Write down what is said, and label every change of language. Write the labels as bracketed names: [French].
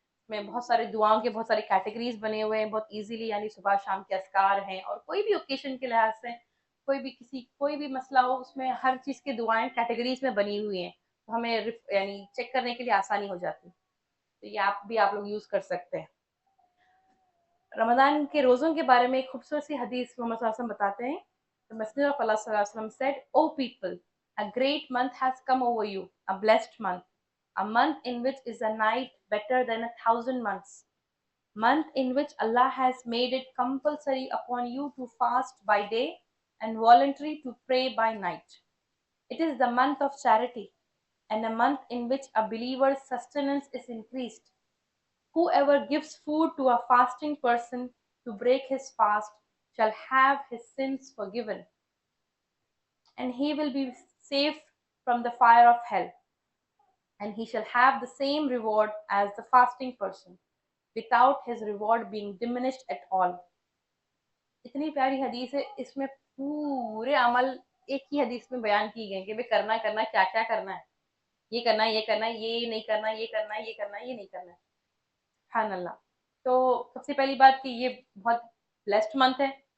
[Urdu] میں بہت سارے دعاؤں کے بہت ساری کیٹیگریز بنے ہوئے ہیں بہت ایزیلی, یعنی صبح شام کے اذکار ہیں, اور کوئی بھی اوکیشن کے لحاظ سے کوئی بھی مسئلہ ہو, اس میں ہر چیز کی دعائیں کیٹیگریز میں بنی ہوئی ہیں, تو ہمیں یعنی چیک کرنے کے لیے آسانی ہو جاتی ہے. تو یہ آپ لوگ یوز کر سکتے ہیں. رمضان کے روزوں کے بارے میں ایک خوبصورت سی حدیث محمد صلی اللہ علیہ وسلم بتاتے ہیں. [English] The Messenger of Allah صلی اللہ علیہ وسلم said, O people, a great month has come over you, a blessed month, a month in which is a night better than 1,000 months, month in which Allah has made it compulsory upon you to fast by day and voluntary to pray by night. It is the month of charity and a month in which a believer's sustenance is increased. Whoever gives food to a fasting person to break his fast shall have his sins forgiven, and he will be safe from the fire of hell, and he shall have the same reward as the fasting person, without his reward being diminished at all. [Urdu] اتنی پیاری حدیث ہے, اس میں پورے عمل ایک ہی حدیث میں بیان کی گئے کہ کرنا کیا کیا کرنا ہے, یہ کرنا ہے, یہ نہیں کرنا, یہ کرنا ہے, یہ نہیں کرنا ہے. سبحان اللہ. تو سب سے پہلی بات کہ یہ بہت بلیسڈ منتھ ہے.